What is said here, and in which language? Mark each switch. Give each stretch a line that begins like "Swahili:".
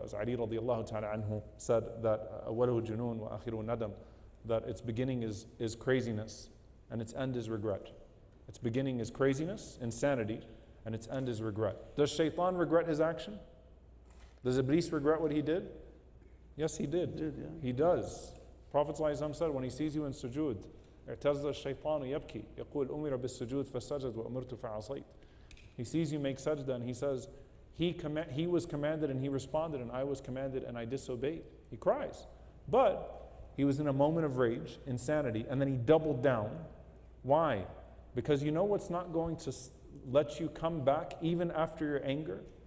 English: As Ali radiallahu ta'ala anhu said that
Arabic: أَوَّلُهُ جُنُونَ وَآخِرُهُ نَدَمٌ,
English: that its beginning is craziness and its end is regret. Its beginning is craziness, insanity, and its end is regret. Does Shaytan regret his action? Does Iblis regret what he did? Yes, he did. He does. Prophet ﷺ said, when he sees you in sujood,
Arabic: اعتز الشيطان يبكي يقول أمر بالسجود فسجد وأمرت فعصيت.
English: He sees you make sajda and he says, he was commanded and he responded, and I was commanded and I disobeyed. He cries. But he was in a moment of rage, insanity, and then he doubled down. Why? Because you know what's not going to let you come back even after your anger?